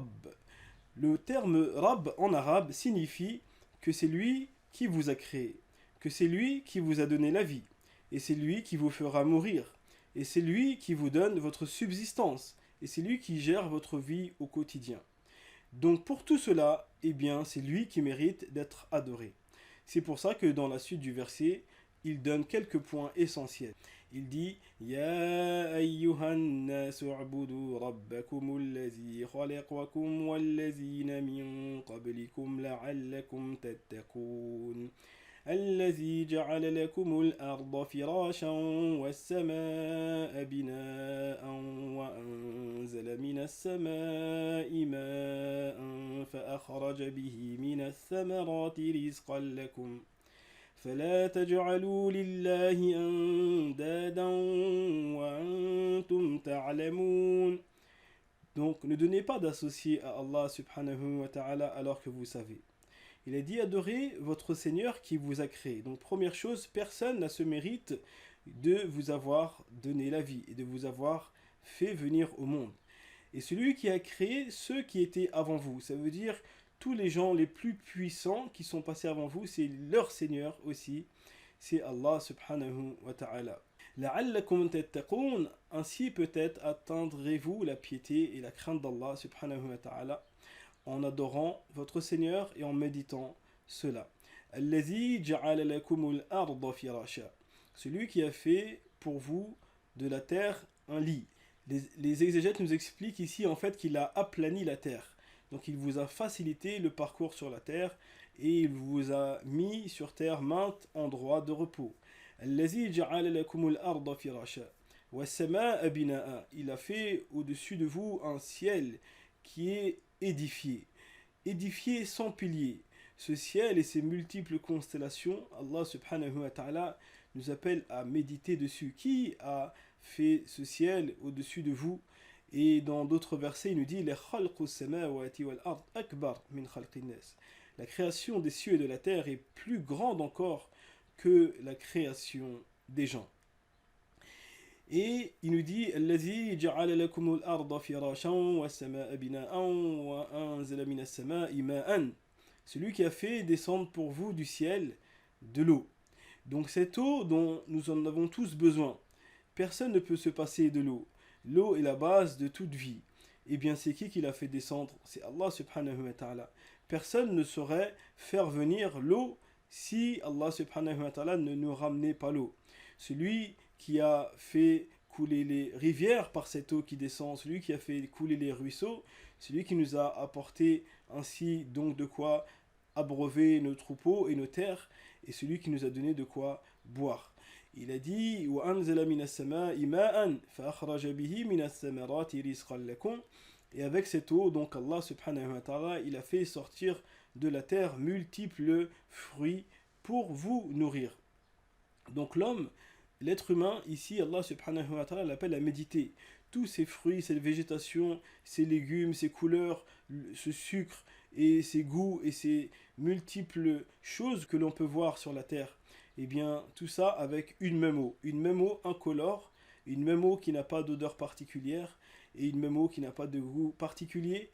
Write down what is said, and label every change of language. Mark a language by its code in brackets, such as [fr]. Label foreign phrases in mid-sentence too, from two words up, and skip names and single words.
[fr] Le terme Rabb en arabe signifie que c'est lui qui vous a créé, que c'est lui qui vous a donné la vie, et c'est lui qui vous fera mourir, et c'est lui qui vous donne votre subsistance, et c'est lui qui gère votre vie au quotidien. Donc pour tout cela, eh bien, c'est lui qui mérite d'être adoré. C'est pour ça que dans la suite du verset, il donne quelques points essentiels. Il dit [ar] يا أيها الناس اعبدوا ربكم الذي خلقكم والذين من قبلكم لعلكم تتقون. الذي جعل لكم الأرض فراشا والسماء بناء وأنزل من السماء ماء فأخرج به من الثمرات رزقا لكم فلا تجعلوا لله أندادا وأنتم تعلمون. [fr] Donc ne donnez pas d'associé à Allah [ar] سبحانه وتعالى [fr] alors que vous savez. Il a dit adorez votre Seigneur qui vous a créé. Donc première chose, personne n'a ce mérite de vous avoir donné la vie et de vous avoir fait venir au monde. Et celui qui a créé ceux qui étaient avant vous, ça veut dire tous les gens les plus puissants qui sont passés avant vous, c'est leur Seigneur aussi, c'est Allah [ar] سبحانه وتعالى. لعلكم تتقون, [fr] ainsi peut-être atteindrez-vous la piété et la crainte d'Allah [ar] سبحانه وتعالى [fr] en adorant votre Seigneur et en méditant cela. [ar] الذي جعل لكم الأرض فراشا. [fr] Celui qui a fait pour vous de la terre un lit. Les exégètes nous expliquent ici en fait qu'il a aplani la terre. Donc il vous a facilité le parcours sur la terre et il vous a mis sur terre maints endroits de repos. [ar] الذي جعل لكم الأرض فراشا. والسماء بناء. [fr] Il a fait au-dessus de vous un ciel qui est édifié sans piliers. Ce ciel et ses multiples constellations, Allah [ar] سبحانه وتعالى [fr] nous appelle à méditer dessus. Qui a fait ce ciel au-dessus de vous? Et dans d'autres versets, il nous dit la création des cieux et de la terre est plus grande encore que la création des gens. Et il nous dit [ar] الذي جعل لكم الأرض فراشا والسماء بناء وأنزل من السماء ماء. [fr] Celui qui a fait descendre pour vous du ciel de l'eau. Donc cette eau dont nous en avons tous besoin. Personne ne peut se passer de l'eau. L'eau est la base de toute vie. Et bien c'est qui l'a fait descendre? C'est Allah [ar] سبحانه وتعالى. [fr] Personne ne saurait faire venir l'eau si Allah [ar] سبحانه وتعالى [fr] ne nous ramenait pas l'eau. Celui qui a fait couler les rivières par cette eau qui descend, celui qui a fait couler les ruisseaux, celui qui nous a apporté ainsi donc de quoi abreuver nos troupeaux et nos terres, et celui qui nous a donné de quoi boire. Il a dit [ar] وَأَنزَلَ مِنَ السَّمَاءِ مَاءً فَأَخْرَجَ بِهِ مِنَ الثَّمَرَاتِ رِزْقًا لَكُمْ. [fr] Et avec cette eau, donc Allah [ar] سبحانه وتعالى, [fr] il a fait sortir de la terre multiples fruits pour vous nourrir. Donc l'homme, l'être humain, ici, Allah [ar] سبحانه وتعالى [fr] l'appelle à méditer. Tous ces fruits, cette végétation, ces légumes, ces couleurs, ce sucre et ces goûts et ces multiples choses que l'on peut voir sur la terre, eh bien, tout ça avec une même eau incolore, une même eau qui n'a pas d'odeur particulière et une même eau qui n'a pas de goût particulier.